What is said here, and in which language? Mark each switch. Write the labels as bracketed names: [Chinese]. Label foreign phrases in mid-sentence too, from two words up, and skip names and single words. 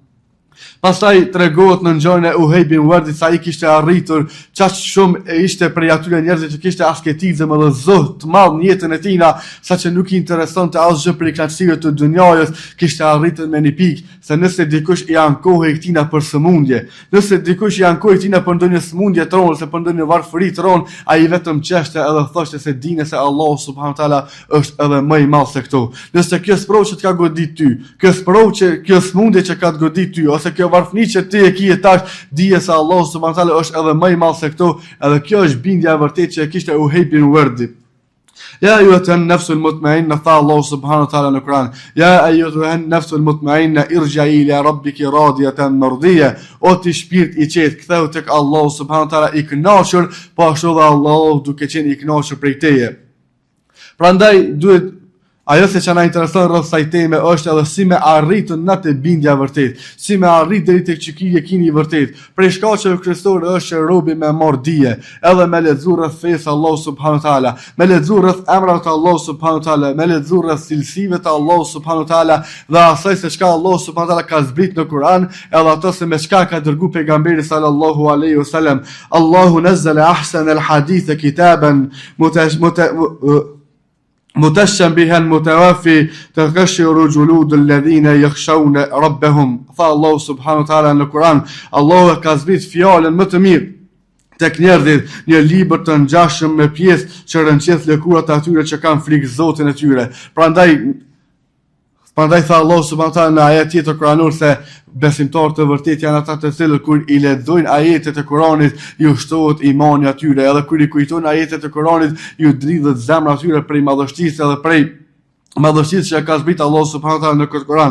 [Albanian] Pastaj tregohet në ngjarjen e Uhejb bin Wardit sa ai kishte arritur çaq shumë e ishte prej atyre njerëzve që kishte asketizëm edhe zuhd të madh në jetën e tij, saqë nuk I interesonte asgjë prej kënaqësive të dunjajës, kishte arritur me një pikë se nëse dikush I ankohej këtina për sëmundje, nëse dikush I ankohej këtina për ndonjë sëmundje tron ose për ndonjë varfëri tron, ai vetëm çeshte edhe thoshte se dinë se Allahu [Arabic] سبحانه وتعالى [Albanian] është edhe më I madh se këto. Nëse kjo sprovë që të ka godit ty, kjo sëmundje që ka të godit ty, ose kjo varfëni që ti e ke tash, dije se Allahu [Arabic] سبحانه وتعالى [Albanian] është edhe më I madh se këto, edhe kjo është bindja e vërtetë që e kishte Uhejb bin Wardi. [Arabic] يا أيتها النفس المطمئنة, [Albanian] tha Allahu [Arabic] سبحانه وتعالى [Albanian] në Kur'an, [Arabic] يا أيتها النفس المطمئنة ارجعي إلى ربك راضية مرضية, [Albanian] o ti shpirt I qetë, ktheu tek Allahu [Arabic] سبحانه وتعالى [Albanian] I kënaqur, po ashtu dhe Allahu duke qenë I kënaqur prej teje. Prandaj duhet ajo se që na intereson rreth kësaj teme është edhe si me arritën në të bindja vërtet, si me arrit deri tek yekini I vërtet. Prej shkaqeve kryesore është që robi me marr dije, edhe me lexu rreth fesë Allahu [Arabic] سبحانه وتعالى, [Albanian] me lexu rreth emrave të Allahu [Arabic] سبحانه وتعالى, [Albanian] me lexu rreth cilësive të Allahu [Arabic] سبحانه وتعالى [Albanian] dhe asaj se çka Allahu [Arabic] سبحانه وتعالى [Albanian] ka zbrit në Kur'an, edhe ato se me çka ka dërguar pejgamberi [Arabic] صلى الله عليه وسلم. الله نزل أحسن الحديث كتابا متشبها متوافي تغشر جلود الذين يخشون ربهم. [Albanian] Tha Allahu [Arabic] سبحانه وتعالى [Albanian] në Kur'an, Allahu ka zbrit fjalën më të mirë tek njerëzit, një libër të ngjashëm me pjesë që rënqes lëkurat e atyre që kanë frikë Zotin e tyre. Prandaj tha Allahu [Arabic] سبحانه وتعالى [Albanian] në ajet tjetër kuranor se besimtarët e vërtet janë ata të cilët kur I lexojnë ajetet e Kuranit ju shtohet imani atyre, edhe kur I kujtojnë ajetet e Kuranit ju dridhet zemra atyre prej madhështisë edhe prej madhështisë që ka zbrit Allah [Arabic] سبحانه وتعالى [Albanian] në këtë Kur'an.